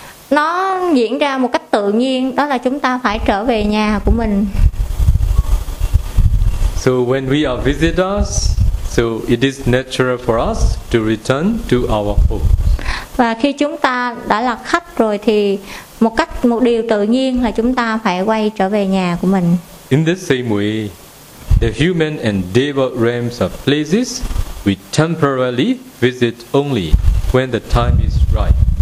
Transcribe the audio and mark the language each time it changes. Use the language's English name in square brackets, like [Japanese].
[Vietnamese] Nó diễn ra một cách tự nhiên, đó là chúng ta phải trở về nhà của mình. [English] So when we are visitors, so it is natural for us to return to our home. [Vietnamese] Và khi chúng ta đã là khách rồi thì một điều tự nhiên là chúng ta phải quay trở về nhà của mình. [English] In the same way, the human and devil realms are places we temporarily visit only when the time is right.